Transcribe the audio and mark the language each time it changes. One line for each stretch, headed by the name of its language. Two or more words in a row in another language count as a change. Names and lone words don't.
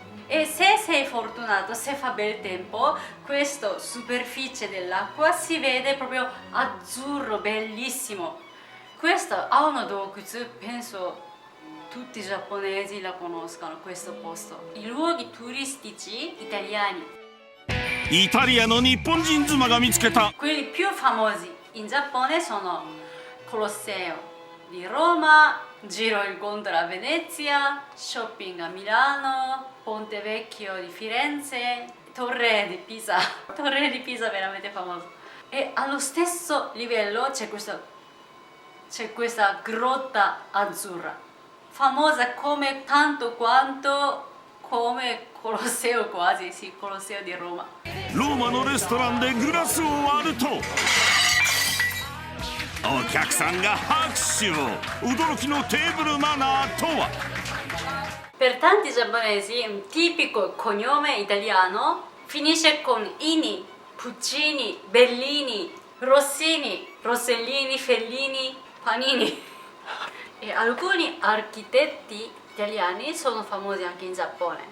Italian: E se sei fortunato, se fa bel tempo, questa superficie dell'acqua si vede proprio azzurro, bellissimo. Questo Aono Dokutsu, penso tutti i giapponesi la conoscano, questo posto. I luoghi turistici italiani,
Japanese: イタリアの日本人妻が見つけた
Italian: quelli più famosi in Giappone sono Colosseo di Roma, Giro il Gondola a Venezia, Shopping a Milano, Ponte Vecchio di Firenze, Torre di Pisa. Torre di Pisa veramente famoso. E allo stesso livello c'è questa grotta azzurra, famosa come tanto quanto come Colosseo, quasi, sì, Colosseo di Roma.
Japanese: ローマのレストランでグラスを割るとお客さんが拍手を驚きのテーブルマナーとは
Italian: Per tanti giapponesi un tipico cognome italiano finisce con ini, Puccini, Bellini, Rossini, Rossellini, Fellini, Panini. E alcuni architetti italiani sono famosi anche in Giappone.